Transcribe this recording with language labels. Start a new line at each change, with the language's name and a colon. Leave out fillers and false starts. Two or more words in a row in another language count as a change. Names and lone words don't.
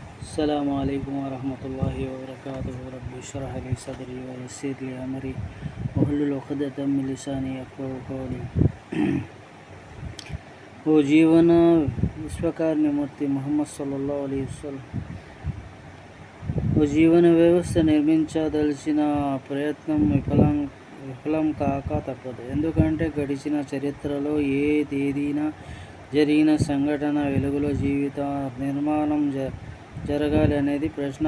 Arabic: السلام عليكم ورحمة الله وبركاته. رب اشرح لي صدري ويسر لي أمري واحلل عقدة من لساني يفقهوا قولي.
Telugu: ఓ జీవన విశ్వకారుణ్యమూర్తి ముహమ్మద్
Arabic: صلى الله عليه وسلم
Telugu: ఓ జీవన వ్యవస్థ నిర్మించదలిచిన ప్రయత్నం విఫలం కాక తప్పదు. ఎందుకంటే గడిచిన చరిత్రలో ఏ తేదీన జరిగిన సంఘటన వెలుగులో జీవిత నిర్మాణం జరగాలి అనేది ప్రశ్న.